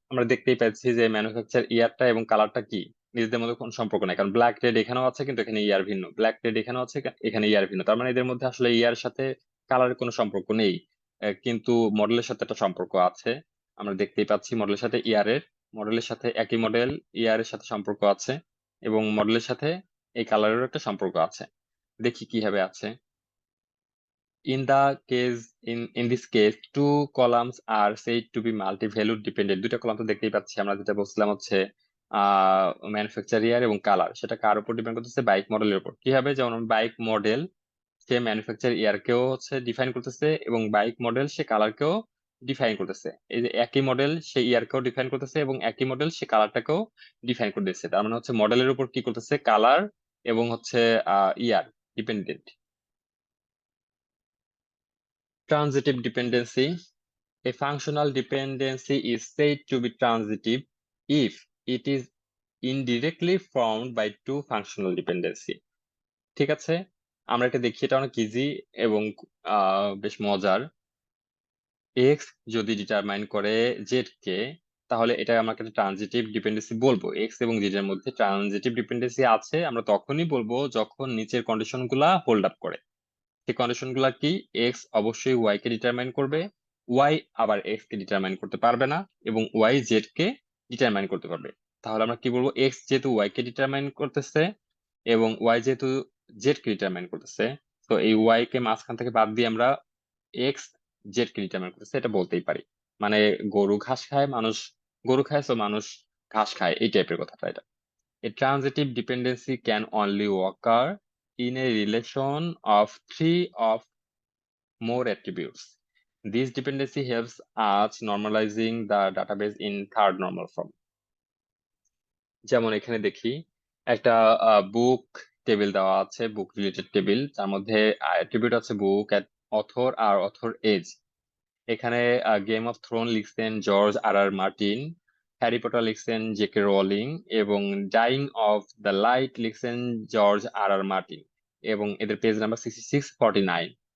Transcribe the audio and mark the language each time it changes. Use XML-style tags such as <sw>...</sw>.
<bn>আমরা দেখতেই পাচ্ছি যে ম্যানুফ্যাকচার ইয়ারটা এবং কালারটা কি, নিজেদের মধ্যে কোনো সম্পর্ক নাই, কারণ ব্ল্যাক রেড এখানেও আছে কিন্তু এখানে ইয়ার ভিন্ন, ব্ল্যাক রেড এখানেও আছে এখানে ইয়ার ভিন্ন, তার মানে এদের মধ্যে আসলে ইয়ার সাথে কালারের কোনো সম্পর্ক নেই। কিন্তু মডেলের সাথে একটা সম্পর্ক আছে, আমরা দেখতেই পাচ্ছি মডেলের সাথে মডেলের সাথে একই মডেল ইয়ারের সাথে সম্পর্ক আছে, এবং মডেলের সাথে এই কালারেরও একটা সম্পর্ক আছে। দেখি কিভাবে আছে।</bn> <en>In this case, two columns are said to be multi-valued dependent.</en> <bn>দুইটা কলাম তো দেখতেই পাচ্ছি আমরা, যেটা বলছিলাম হচ্ছে ম্যানুফ্যাকচার ইয়ার এবং কালার, সেটা কার উপর ডিপেন্ড করতেছে, বাইক মডেলের উপর। কিভাবে? যেমন বাইক মডেল সে ম্যানুফ্যাকচার ইয়ারকেও হচ্ছে ডিফাইন করতেছে, এবং বাইক মডেল সে কালারকেও ডিফাইন করতেছে। এই যে একই মডেল সে ইয়ারকেও ডিফাইন করতেছে এবং একই মডেল সে কালারটাকেও ডিফাইন করতেছে, তার মানে হচ্ছে মডেলের উপর কি করতেছে, কালার এবং হচ্ছে ইয়ার dependent.</bn> <en>Transitive dependency. A functional dependency is said to be transitive if it is indirectly formed by two functional dependency.</en> <bn>ঠিক আছে, আমরা এটা দেখি, এটা অনেক ইজি এবং বেশ মজার। এক্স যদি ডিটারমাইন করে জেড কে, তাহলে এটা আমরা একটা ট্রানজিটিভ ডিপেন্ডেন্সি বলবো। এক্স এবং জেড এর মধ্যে ট্রানজিটিভ ডিপেন্ডেন্সি আছে আমরা তখনই বলবো যখন নিচের কন্ডিশন গুলা হোল্ড আপ করে। সেই কন্ডিশন গুলা কি? এক্স অবশ্যই ওয়াই কে ডিটারমাইন করবে, ওয়াই আবার এক্স কে ডিটারমাইন করতে পারবে না এবং ওয়াই জেড কে ডিটারমাইন করতে পারবে। তাহলে আমরা কি বলবো, এক্স যেহেতু ওয়াই কে ডিটারমাইন করতেছে এবং ওয়াই যেহেতু জেড কে ডিটারমাইন করতেছে, তো এই ওয়াই কে মাঝখান থেকে বাদ দিয়ে আমরা এক্স জেড কে ডিটারমাইন করতেছে, এটা বলতেই পারি। মানে গরু ঘাস খায়, মানুষ গরু খায়, তো মানুষ ঘাস খায়, এই টাইপের কথাটা এটা।</bn> <en>A transitive dependency can only occur in a relation of three of more attributes. This dependency helps us normalizing the database in third normal form.</en> <bn>যেমন এখানে দেখি একটা বুক টেবিল দেওয়া আছে, বুক রিলেটেড টেবিল, যার মধ্যে অ্যাট্রিবিউট আছে বুক, অথর আর অথর এজ। এখানে গেম অফ থ্রোন লিখছেন জর্জ আর আর মার্টিন, হ্যারি পটার লিখছেন জেকে রোলিং, এবং ডাইং অফ দ্য লাইট লিখছেন জর্জ আর আর মার্টিন, এবং এদের পেজ নাম্বার 6649।</bn>